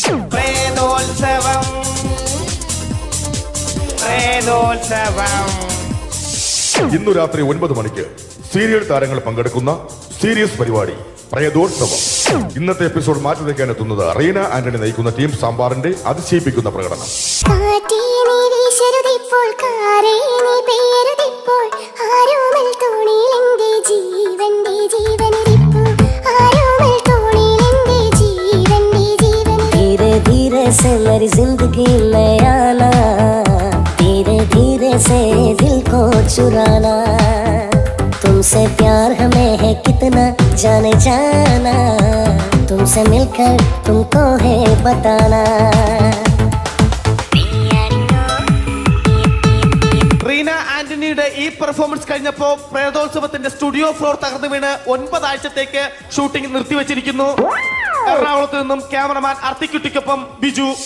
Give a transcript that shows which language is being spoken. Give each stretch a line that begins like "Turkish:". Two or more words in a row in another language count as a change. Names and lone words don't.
Malayalam: ഇന്നു രാത്രി 9 മണിക്ക് സീരിയൽ താരങ്ങൾ പങ്കെടുക്കുന്ന സീരിയസ് പരിപാടി പ്രേതോത്സവം. ഇന്നത്തെ എപ്പിസോഡ് മാറ്റി വയ്ക്കാൻ എത്തുന്നത് റീന ആന്റണി നയിക്കുന്ന ടീം സാമ്പാറിന്റെ അതിശയിപ്പിക്കുന്ന പ്രകടനം.
Hindi: जिंदगी में आना, धीरे धीरे से दिल को चुराना, तुमसे प्यार हमें है कितना जाने जाना, तुमसे मिलकर तुमको है बताना.
Malayalam: റീന ആന്റണിയുടെ ഈ പെർഫോമൻസ് കഴിഞ്ഞപ്പോ പ്രേതോത്സവത്തിന്റെ
English: studio floor
Malayalam: തകർന്നു വീണ് 9 ആഴ്ചത്തേക്ക് ഷൂട്ടിംഗ് നിർത്തിവെച്ചിരിക്കുന്നു. എറണാകുളത്ത് നിന്നും ക്യാമറമാൻ അർത്തിക്കുട്ടിക്കൊപ്പം ബിജു.